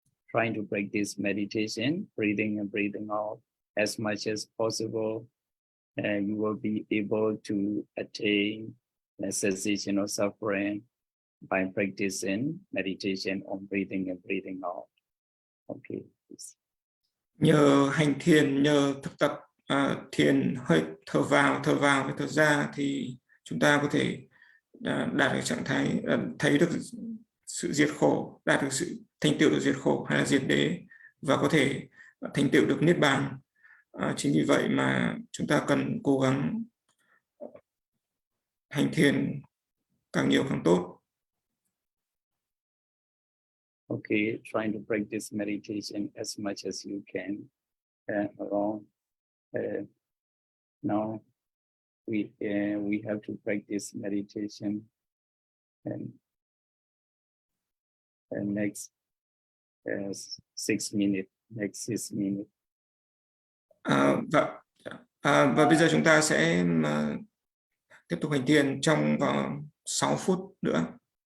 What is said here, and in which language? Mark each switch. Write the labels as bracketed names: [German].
[English] Trying to practice meditation, breathing and breathing out as much as possible, and you will be able to attain the cessation of suffering by practicing meditation on breathing and breathing out. Okay. [Vietnamese] Nhờ hành thiền, nhờ thực tập thiền hơi thở vào và thở ra thì chúng ta có thể đạt được trạng thái thấy được sự diệt khổ, đạt được sự thành tựu được diệt khổ hay là diệt đế, và có thể thành tựu được niết bàn. Chính vì vậy mà chúng ta cần cố gắng hành thiền càng nhiều càng tốt. [English] Okay, trying to practice meditation as much as you can along. Now we have to practice meditation and next 6 minutes. Next 6 minutes. [Vietnamese] Và bây giờ chúng ta sẽ tiếp tục hành thiền trong vòng 6 phút nữa.